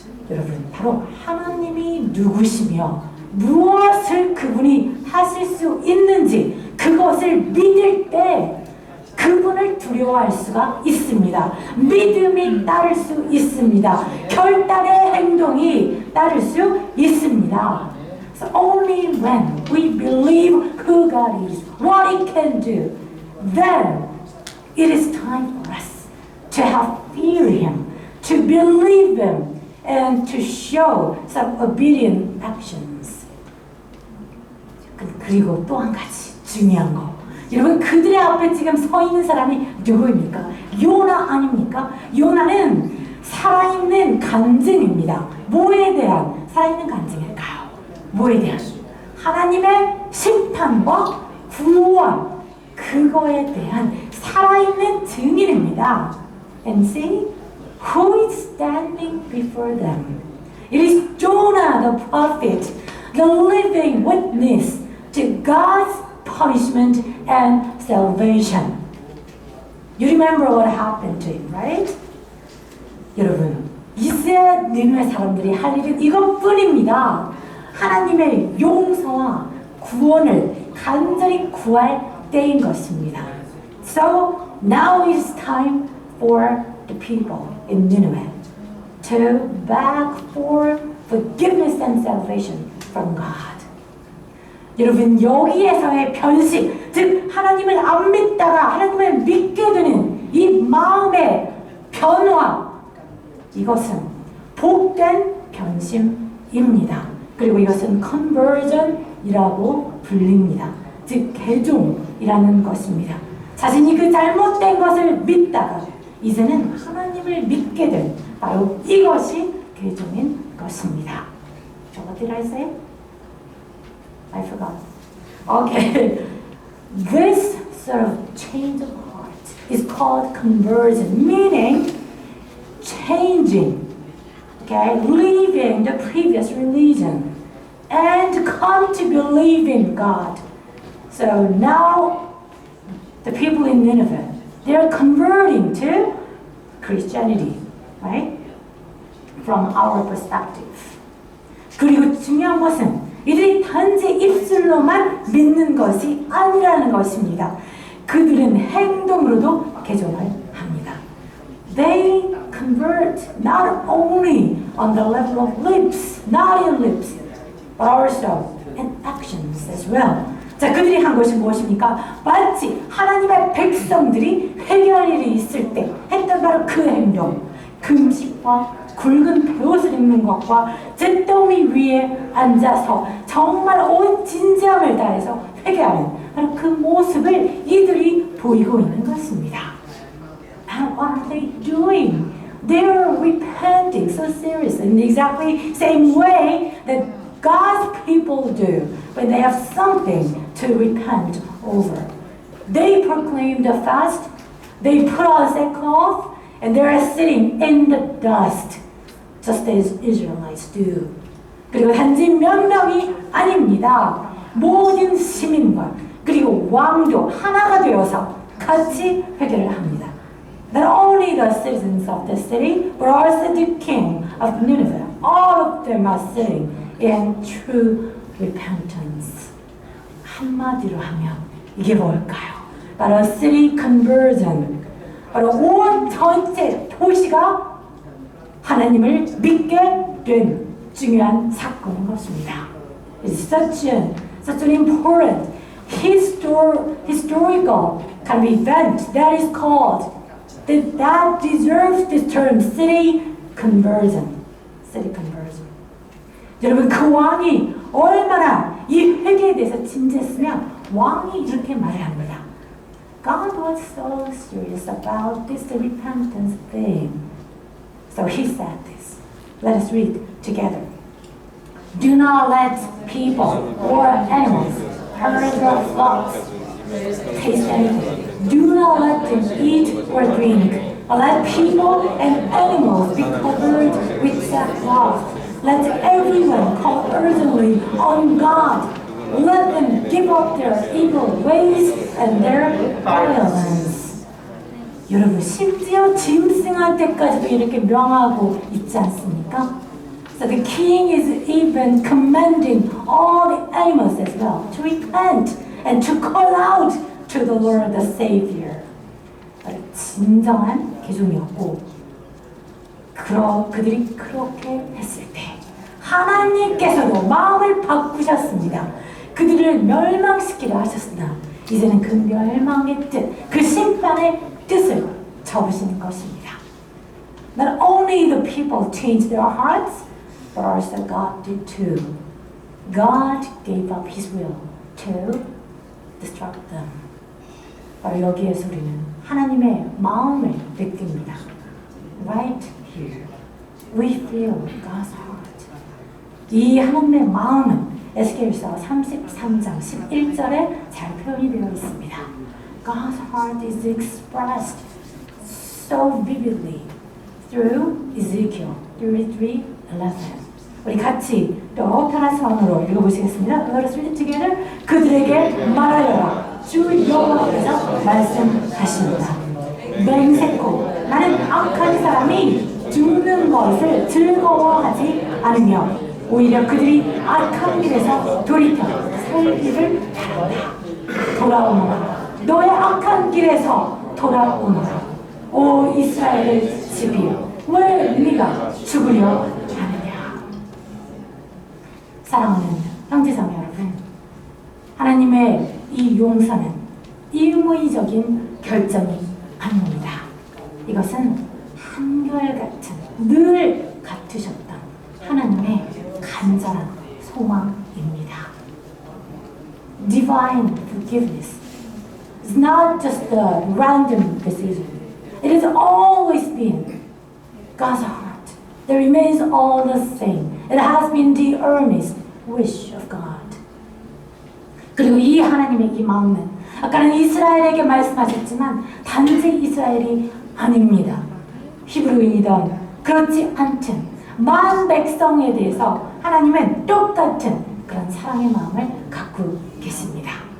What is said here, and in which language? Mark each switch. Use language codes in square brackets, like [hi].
[ko] 여러분, 바로 하나님이 누구시며 무엇을 그분이 하실 수 있는지 그것을 믿을 때 그분을 두려워할 수가 있습니다. 믿음이 따를 수 있습니다. 결단의 행동이 따를 수 있습니다. [en] So only when we believe who God is, what He can do, then it is time for us to have fear Him, to believe Him, and to show some obedient actions. [ko] 그리고 또 한 가지 중요한 거. 여러분, 그들의 앞에 지금 서 있는 사람이 누구입니까? 요나 아닙니까? 요나는 살아있는 간증입니다. 뭐에 대한 살아있는 간증일까요? 뭐에 대한? 하나님의 심판과 구원, 그거에 대한 살아있는 증인입니다. [en] And see, who is standing before them? It is Jonah the prophet, the living witness to God's punishment and salvation. You remember what happened to him, right? [ko] 여러분, 이스라엘 니느웨 사람들이 할 일은 이것뿐입니다. 하나님의 용서와 구원을 간절히 구할 때인 것입니다. [en] So now it's time for the people in Nineveh to beg for forgiveness and salvation from God. [ko] 여러분, 여기에서의 변심, 즉 하나님을 안 믿다가 하나님을 믿게 되는 이 마음의 변화, 이것은 복된 변심입니다. 그리고 이것은 conversion이라고 불립니다. 즉 개종이라는 것입니다. 자신이 그 잘못된 것을 믿다가 이제는 하나님을 믿게 된 바로 이것이 개종인 것입니다. [en] So what did I say? I forgot. Okay. This sort of change of heart is called conversion, meaning changing, okay, leaving the previous religion and come to believe in God. So now the people in Nineveh, they're converting to Christianity, right? From our perspective. [ko] 그리고 중요한 것은 이들이 단지 입술로만 믿는 것이 아니라는 것입니다. 그들은 행동으로도 개종을 합니다. [en] They convert not only on the level of lips, not in lips, but also in actions as well. [ko] 자, 그들이 한 것이 무엇입니까? 마치 하나님의 백성들이 회개할 일이 있을 때 했던 바로 그 행동, 금식과 굵은 베옷을 입는 것과 잿더미 위에 앉아서 정말 온 진지함을 다해서 회개하는 바로 그 모습을 이들이 보이고 있는 것입니다. [en] And what are they doing? They are repenting so seriously in exactly same way that God's people do when they have something to repent over. They proclaim the fast, they put on sackcloth, and they are sitting in the dust, just as Israelites do. [ko] 그리고 단지 몇 명이 아닙니다. 모든 시민과 그리고 왕도 하나가 되어서 같이 회개를 합니다. [en] Not only the citizens of the city, but also the king of Nineveh. All of them are sitting in true repentance. [ko] 한마디로 하면 이게 뭘까요? 바로 [en] city conversion. [ko] 바로 온 전체 도시가 하나님을 믿게 된 중요한 사건인 것입니다. [en] It's such an important historical kind of event that is called that deserves this term city conversion. City conversion. [ko] 여러분, 그 왕이 얼마나 이 회개에 대해서 진지했으면 왕이 이렇게 말을 합니다. [en] God was so serious about this repentance thing. So he said this. Let us read together. Do not let people or animals herd their flocks, taste anything. Do not let them eat or drink. Let people and animals be covered with sackcloth. Let everyone call urgently on God. Let them give up their evil ways and their violence. [ko] 여러분, 심지어 짐승할 때까지도 이렇게 명하고 있지 않습니까? [en] So the king is even commanding all the animals as well to repent and to call out to the Lord the Savior. [ko] 진정한 개종이었고, 그들이 그렇게 했을 때 하나님께서도 마음을 바꾸셨습니다. 그들을 멸망시키려 하셨으나 이제는 그 멸망의 뜻, 그 심판의 뜻을 접으시는 것입니다. [en] Not only the people changed their hearts, but also God did too. God gave up His will to destruct them. [ko] 바로 여기에서 우리는 하나님의 마음을 느낍니다. [en] Right here, we feel God's heart. [ko] 이 하나님의 마음은 에스겔서 33장 11절에 잘 표현이 되어 있습니다. [en] God's heart is expressed so vividly through Ezekiel 33:11. [ko] 우리 같이 또 편한 읽어보시겠습니다. [en] Let us read together. [ko] 그들에게 말하여라. 주 여호와께서 말씀하십니다. 맹세코 나는 악한 사람이 죽는 것을 즐거워하지 않으며 오히려 그들이 악한 길에서 돌이켜 살기를 바란다. 돌아오너라. 너의 악한 길에서 돌아오너라. 오 이스라엘의 집이여, 왜 네가 죽으려 하느냐. 사랑하는 형제자매 여러분, 하나님의 이 용서는 임의적인 결정이 아닙니다. 이것은 한결같은 늘 같으셨던 하나님의 간절한 소망입니다. [en] Divine forgiveness is not just a random decision. It has always been God's heart that remains all the same. It has been the earnest wish of God. [ko] 그리고 이 하나님의 이 마음은 아까는 이스라엘에게 말씀하셨지만 단지 이스라엘이 아닙니다. 히브리인이든 그렇지 않든 만 백성에 대해서 하나님은 똑같은 그런 사랑의 마음을 갖고 계십니다.